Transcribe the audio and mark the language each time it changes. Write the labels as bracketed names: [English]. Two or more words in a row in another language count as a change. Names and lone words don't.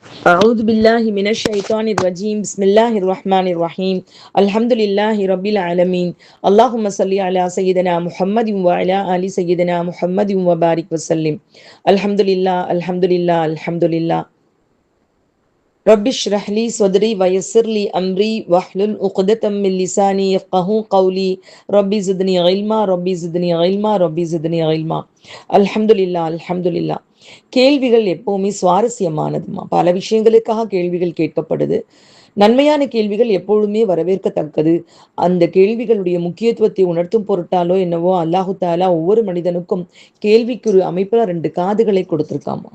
[Arabic] أعوذ بالله من الشيطان الرجيم بسم الله الرحمن الرحيم الحمد لله رب العالمين اللهم صل على سيدنا محمد وعلى آل سيدنا محمد وبارك وسلم الحمد لله الحمد لله الحمد لله رب اشرح لي صدري ويسر لي أمري واحلل عقدة من لساني يفقهوا قولي ربي زدني علما ربي زدني علما ربي زدني علما الحمد لله الحمد لله. [Tamil] கேள்விகள் எப்பவுமே சுவாரஸ்யமானதுமா. பல விஷயங்களுக்காக கேள்விகள் கேட்கப்படுது. நன்மையான கேள்விகள் எப்பொழுதுமே வரவேற்கத்தக்கது. அந்த கேள்விகளுடைய முக்கியத்துவத்தை உணர்த்தும் பொருட்டாலோ என்னவோ [Arabic] الله تعالى [Tamil] ஒவ்வொரு மனிதனுக்கும் கேள்விக்குரிய அமைப்புல 2 காதுகளை கொடுத்திருக்காமா.